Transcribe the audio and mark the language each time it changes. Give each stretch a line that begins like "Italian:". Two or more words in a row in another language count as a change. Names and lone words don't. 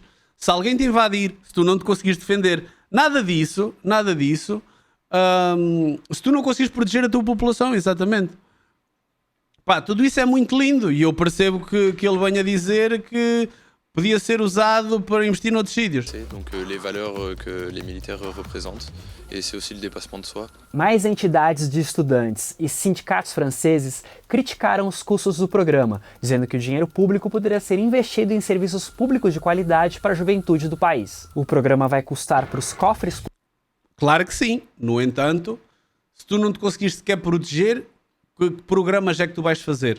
Portuguese: Se alguém te invadir, se tu não te conseguires defender, nada disso, se tu não conseguires proteger a tua população, exatamente. Pá, tudo isso é muito lindo e eu percebo que ele venha dizer que podia ser usado para investir noutros sítios.
French: Donc les valeurs que les militaires représentent, et c'est aussi le dépassement de soi.
Portuguese: Mais entidades de estudantes e sindicatos franceses criticaram os custos do programa, dizendo que o dinheiro público poderia ser investido em serviços públicos de qualidade para a juventude do país. O programa vai custar para os cofres... Claro que sim. No entanto, se tu não te conseguires sequer proteger, que programas é que tu vais fazer?